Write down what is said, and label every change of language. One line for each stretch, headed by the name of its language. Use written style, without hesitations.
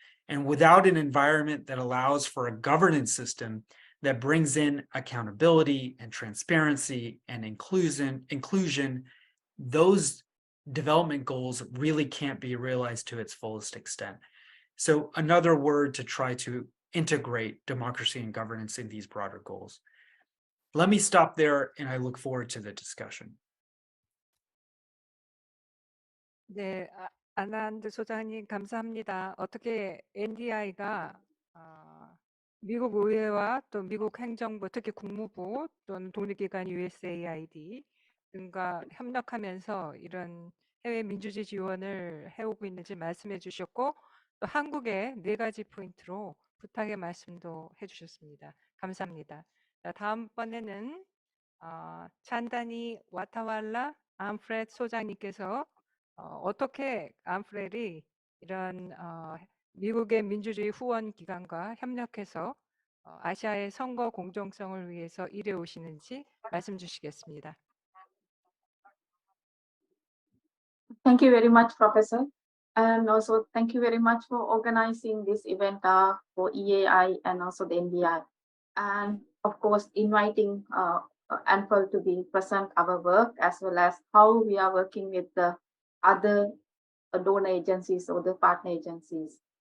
English: And without an environment that allows for a governance system that brings in accountability and transparency and inclusion, those development goals really can't be realized to its fullest extent. So another word to try to integrate democracy and governance in these broader goals. Let me stop there, and I look forward to the discussion.
Korean: 네, 아난드 소장님 감사합니다. 어떻게 NDI가 미국 의회와 또 미국 행정부, 특히 국무부 또는 독립기관 USAID 등과 협력하면서 이런 해외 민주주의 지원을 해오고 있는지 말씀해 주셨고, 또 한국의 4가지 포인트로 부탁의 말씀도 해주셨습니다. 감사합니다. 자, 다음번에는 찬다니 와타왈라 암프렛 소장님께서 어떻게 암프렐이 이런 미국의 민주주의 후원 기관과 협력해서 아시아의 선거 공정성을 위해서 일해 오시는지 말씀 주시겠습니다.
English: Thank you very much, Professor. And also thank you very much for organizing this event for EAI and also the NDI. And of course, inviting ANFL to be present our work as well as how we are working with the other donor agencies or the partner agencies.